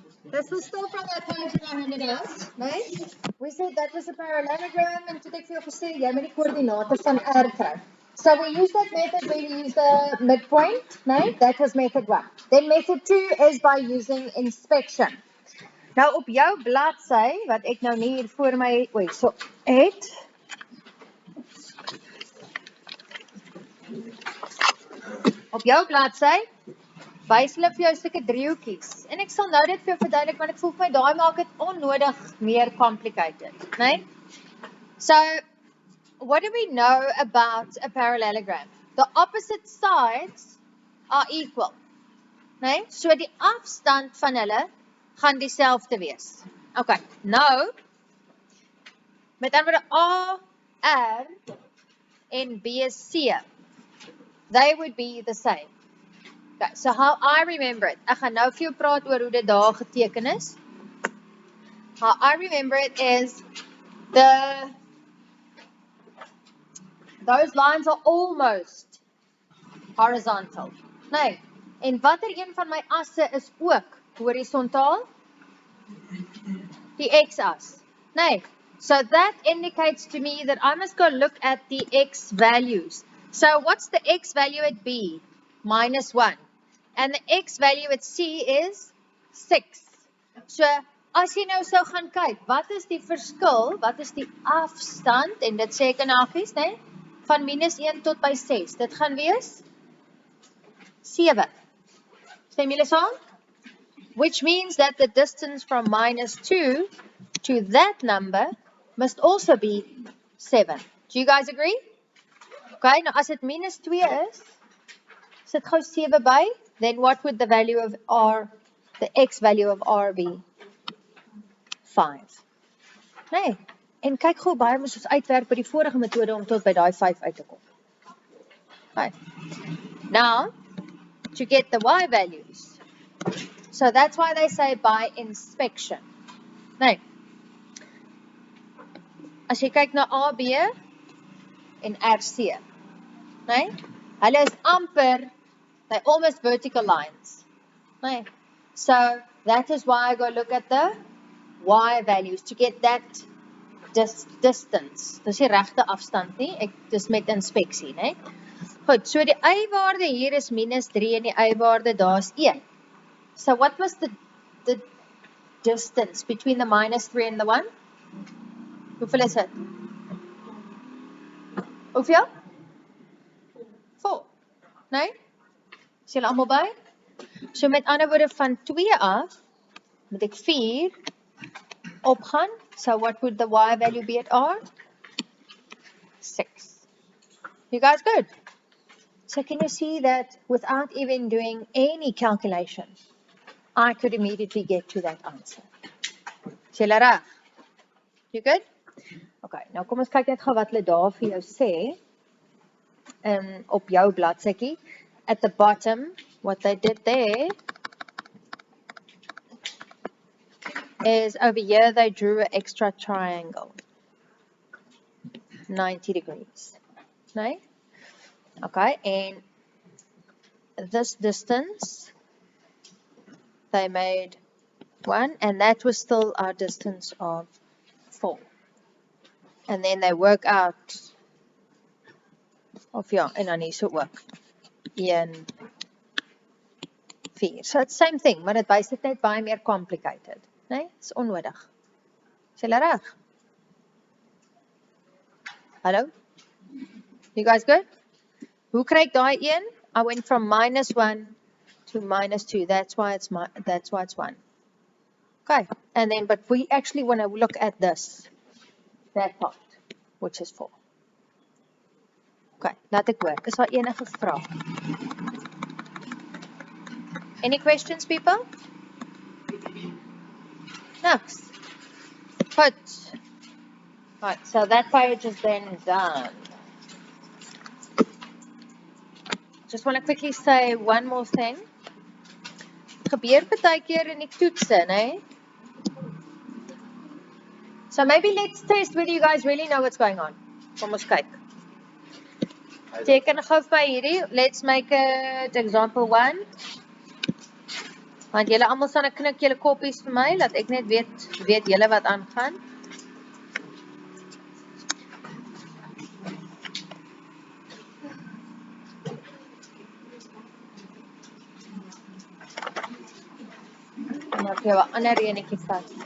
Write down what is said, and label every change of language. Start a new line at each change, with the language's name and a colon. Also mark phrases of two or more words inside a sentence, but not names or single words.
English: This was still from that page that I handed out, right? We said that was a parallelogram and
Afrikaans: toe ek vir jou gesê jy moet die koördinate van R kry.
English: So we use that method where we use the midpoint, right? That was method 1. Then method 2 is by using inspection.
Afrikaans: Nou op jou bladsy wat ek nou nie hier voor my so het op jou bladsy wys hulle vir jou sulke driehoekies. En ek sal nou dit vir jou verduidelik want ek voel vir my daai maak dit onnodig meer complicated, né?
English: So, what do we know about a parallelogram? The opposite sides are equal, né?
Afrikaans: So die afstand van hulle gaan dieselfde wees. Okay, nou met ander woorde A, R en B, C,
English: they would be the same. Okay, so how I remember it,
Afrikaans: ek gaan nou vir jou praat oor hoe dit daar geteken is.
English: How I remember it is those lines are almost horizontal.
Afrikaans: Nee, en watter een van my asse is ook horizontaal? Die x-as. Nee,
English: so that indicates to me that I must go look at the x values. So what's the x value at B? -1. And the x value at C is 6.
Afrikaans: So, as jy nou sou gaan kyk, wat is die verskil, wat is die afstand, en dit sê ek in hakies, nee, van -1 tot by 6, dit gaan wees 7. Stem julle saam?
English: Which means that the distance from -2 to that number must also be 7. Do you guys agree?
Afrikaans: Okay, nou as dit -2 is, sit gou 7 by,
English: then what would the value of R, the x value of R be? 5.
Afrikaans: Nee, en kyk gou baie moes ons uitwerk by die vorige metode om tot by daai 5 uit te kom.
English: Okay. Now, to get the y values. So that's why they say by inspection.
Afrikaans: Nee. As jy kyk na AB en RC, nee, hulle is amper,
English: they're almost vertical lines. Nee. So that is why I go look at the y values to get that distance.
Afrikaans: Dis die regte afstand nie, dis met inspeksie, nee. Goed, so die y-waarde hier is -3 en die y-waarde daar is 1.
English: So what was the distance between the -3 and the 1?
Afrikaans: Hoeveel is dit? Hoeveel? 4. Nee? Is julle almal by? So met ander woorde van 2 af, moet ek 4 opgaan.
English: So what would the y value be at R? 6. You guys good? So can you see that without even doing any calculation, I could immediately get to that answer.
Afrikaans: Is julle reg?
English: You good?
Afrikaans: Okay, nou kom ons kyk net gou wat hulle daar vir jou sê. Op jou bladsytjie.
English: At the bottom, what they did there is over here they drew an extra triangle. 90 degrees. No? Okay, and this distance they made 1, and that was still our distance of 4. And then they work out of
Afrikaans: en dan hier so ook
English: 1, 4. So it's same thing,
Afrikaans: maar dit wys dit net baie meer complicated. Nee, is onnodig. Is julle reg? Hallo?
English: You guys good?
Afrikaans: Hoe kry ek daai 1?
English: I went from -1 to -2. That's why it's 1. Okay, and then but we actually want to look at this, that part, which is 4.
Afrikaans: Okay, laat ek hoor. Is daar enige vrae?
English: Any questions, people? Next. Good. Right, so that page is then done. Just want to quickly say one more thing.
Afrikaans: Gebeur baie keer in die toetse, né?
English: So maybe let's test whether you guys really know what's going on.
Afrikaans: Kom ons kyk. Teken gou by hierdie.
English: Let's make it example 1.
Afrikaans: Want julle almal staan 'n knik julle koppies vir my, dat ek net weet julle wat aangaan. En dan jy 'n ander enetjie vat.